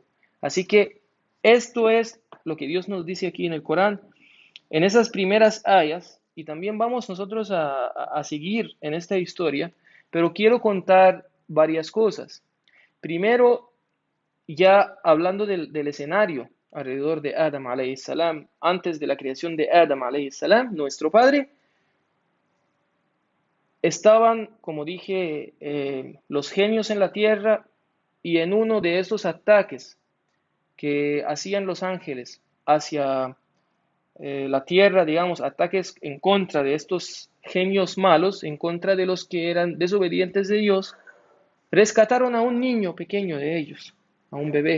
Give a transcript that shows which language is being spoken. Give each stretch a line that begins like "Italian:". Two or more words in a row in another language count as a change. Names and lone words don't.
Spanish: Así que esto es lo que Dios nos dice aquí en el Corán en esas primeras ayas, y también vamos nosotros a seguir en esta historia, pero quiero contar varias cosas. Primero, ya hablando del escenario alrededor de Adam
Arabic: عليه السلام,
Spanish: antes de la creación de Adam
Arabic: عليه السلام,
Spanish: nuestro padre, estaban, como dije, los genios en la tierra y en uno de estos ataques que hacían los ángeles hacia la tierra, digamos, ataques en contra de estos genios malos, en contra de los que eran desobedientes de Dios, rescataron a un niño pequeño de ellos, a un bebé.